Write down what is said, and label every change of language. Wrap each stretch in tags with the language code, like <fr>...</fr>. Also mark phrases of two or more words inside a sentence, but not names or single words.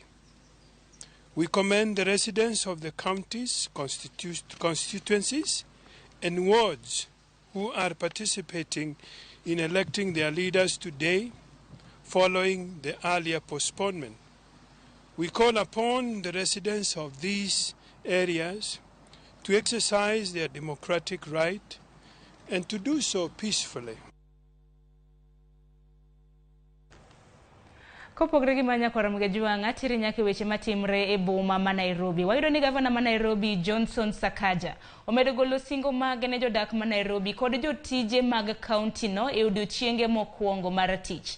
<en>We commend the residents of the counties, constituencies, and wards who are participating in electing their leaders today following the earlier postponement. We call upon the residents of these areas to exercise their democratic right and to do so peacefully.</en> <luo>Kopogre gi manya kora mgejuanga tiri nyake weche matimre e boma ma Nairobi. Wayudo ni gavana ma Nairobi Johnson Sakaja omedo golo singo mag ne jodak ma Nairobi kod jotije mag county no e odiochienge mokwongo mar tich.</luo>